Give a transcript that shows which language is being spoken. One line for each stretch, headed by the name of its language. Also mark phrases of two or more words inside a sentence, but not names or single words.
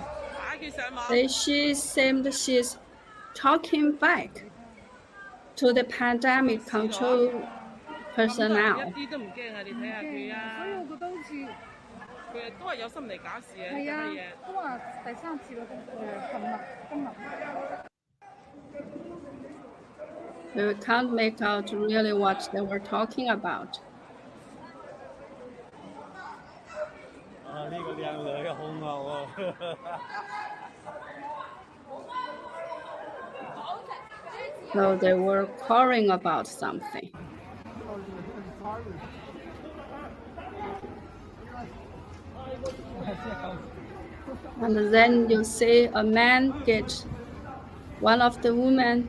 English: She seemed she's talking back to the pandemic control personnel.
Cantonese: 一啲都唔驚啊！你睇下佢啊，所以我覺得好似佢都係有心理假事啊！係啊，都話第三次咯，今日。
English: We can't make out really what they were talking about. 啊！
Cantonese: 呢個靚女好牛啊！
English: So they were quarreling about something. And then you see a man get one of the women.